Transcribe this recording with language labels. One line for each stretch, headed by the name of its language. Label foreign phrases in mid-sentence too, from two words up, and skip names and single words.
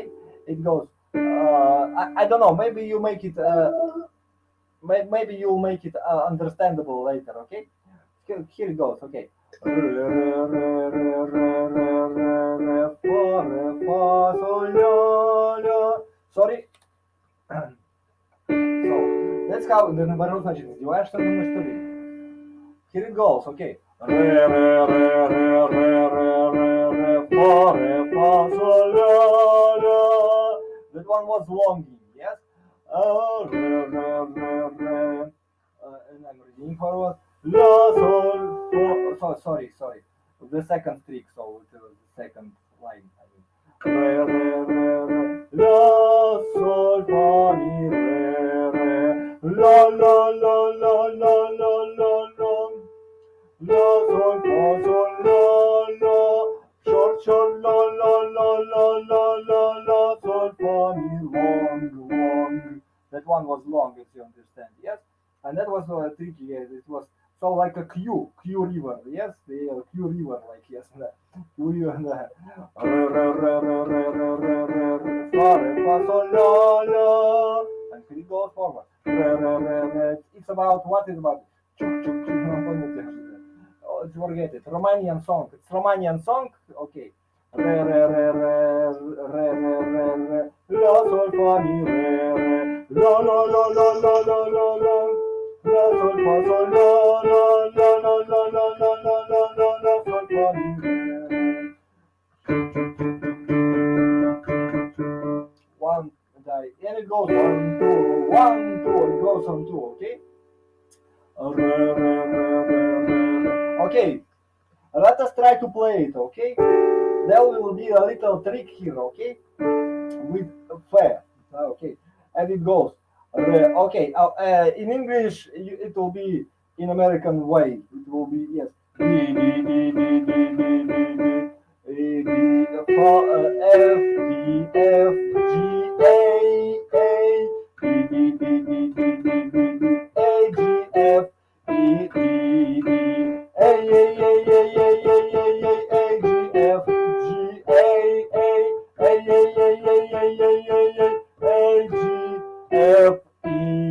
English: It goes I don't know, maybe you make it maybe you'll make it understandable later, okay? Here it goes, okay. Sorry. So that's how the
Russian: наоборот, значит, издеваешься надо мной, что ли?
English: Here it goes, okay. That one was longing, yes? And I'm reading forward. La, sol, fa. Sorry. The second streak, so it was the second line. La, sol, fa, mi, re. La, la, la, la, la, la, la, la. La, sol, fa, sol, la, la. Short, la, la, la, la, la, la, la, sol, fa, mi, long. That one was long, if you understand, yes? And that was tricky, yes. It was so like a Q river, yes? The Q river, like, yes. Q river, fa, sol, la, la. And here it goes forward. It's about, what is about? Oh, forget it. Romanian song. It's Romanian song. Okay. Re. La sol fa mi re. La la la la la la la la. La sol fa sol la la la la la la la la la la la sol fa mi re. One die. And it goes 1, 2, 1, 2. It goes on 2. Okay. Okay, let us try to play it, okay? There will be a little trick here, okay? With fair, okay? And it goes, okay, in English it will be in American way. It will be, yes. F, D, F, G, A, G, F, E, D, D, A, G, F, G, A, G, F, E,